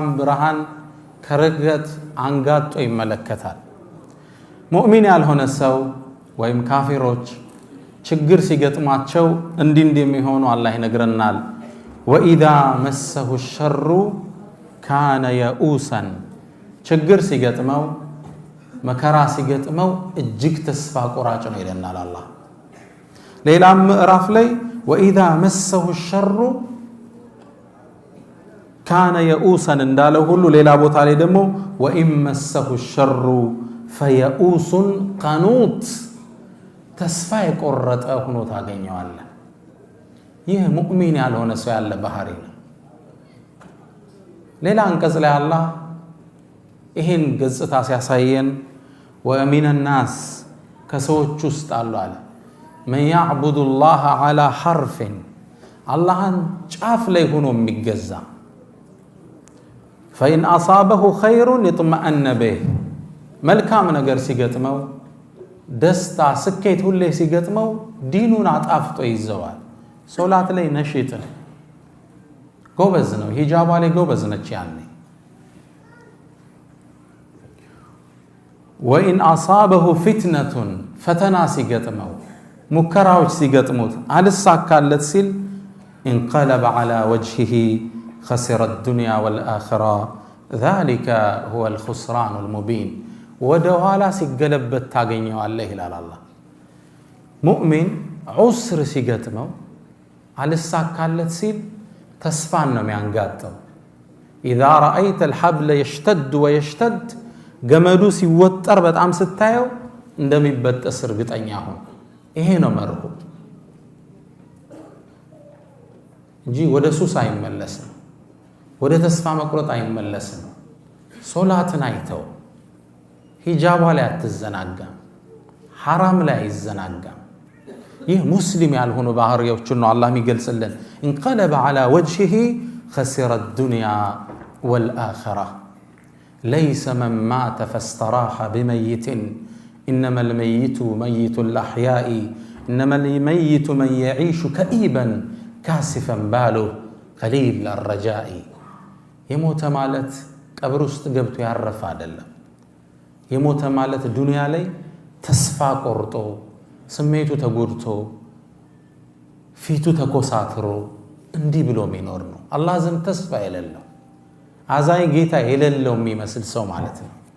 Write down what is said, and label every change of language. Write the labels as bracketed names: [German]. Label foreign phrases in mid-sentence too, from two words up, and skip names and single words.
[Amharic] ብርሃን ከርግት አንጋጦ ይመለከታል ሙእሚን ያልሆነ ሰው ወይም ካፊሮች ችግር ሲገጥማቸው እንዲህ የሚሆኑ አላህ ይነግረናል [Arabic] وإذا مسه الشر [Amharic] ካነ የኡሰን ችግር ሲገጥመው መከራ ሲገጥመው እጅግ ተስፋ ቆራጭ ነው ይለናል አላህ ሌላም ምዕራፍ ላይ [Arabic] وإذا مسه الشر كان يؤوسا [Amharic] እንዳለው ሁሉ ሌላ ቦታ ላይ ደግሞ [Arabic] وإن مسه الشر فيئوس قنوط [Amharic] ተስፋ የቆረጠ ሆኖ ታገኘዋለህ ይህ ሙእሚን ያልሆነ ሰው ያለ ባህሪ ነው ሌላ አንቀጽ ላይ አላህ ይሄን ገጽታ ሲያሳየን [Arabic] ومن الناس [Amharic] ከሰዎች ውስጥ አሉ አለ [Arabic] من يعبد الله على حرف [Amharic] አላህን ጫፍ ላይ ሆኖ የሚገዛ [Arabic] فإن أصابه خير يطمئن به [Amharic] መልካም ነገር ሲገጥመው ደስታ ስኬት ሁሌ ሲገጥመው ዲኑን አጣፍጦ ይዘዋል ሶላት ላይ ነሽጥ ነው ጎበዝ ነው ሂጃባ ላይ ጎበዝ ነች ያኔ [Arabic] وإن أصابته فتنته [Amharic] ፈተና ሲገጥመው ሙከራዎች ሲገጥሙት አልሳካለት ሲል [Arabic] انقلب على وجهه خسر الدنيا والآخرة ذلك هو الخسران المبين [Amharic] ወደኋላ ሲገለበት ታገኘዋለህ ይላል አላህ ሙእሚን ዑስር ሲገጥመው አልሳካለት ሲል ተስፋን ነው የሚያንጋጠው [Arabic] اذا رايت الحبل يشتد ويشتد [Amharic] ገመዱ ሲወጠር በጣም ስታየው እንደሚበጠስ እርግጠኛ ሁን ይሄ ነው መርሁ እንጂ ወደ ሱስ አይመለስም ወደ ተስፋ መቁረጥ አይመለስም ሶላትን አይተው ሂጃባ ላይ አትዘናጋም حرام ላይ አይዘናጋም ይህ ሙስሊም ያልሆነ ባህሪያዎችን ነው አላህ የሚገልጽልን [Arabic] انقلب على وجهه خسر الدنيا والآخرة ليس من مات فاستراح بميت إنما الميت ميت الأحياء إنما الميت من يعيش كئيبا كاسفا باله قليل الرجاء يموت مالت [Amharic] قبر ውስጥ ገብቶ ያረፈ አይደለም የሞተ ማለት ዱንያ ላይ ተስፋ ቆርጦ ስሜቱ ተጎድቶ ፊቱ ተኮሳትሮ እንዲህ ብሎ የሚኖር ነው አላህ ዘንድ ተስፋ የሌለው አዛይ ጌታ የሌለው የሚመስል ሰው ማለት ነው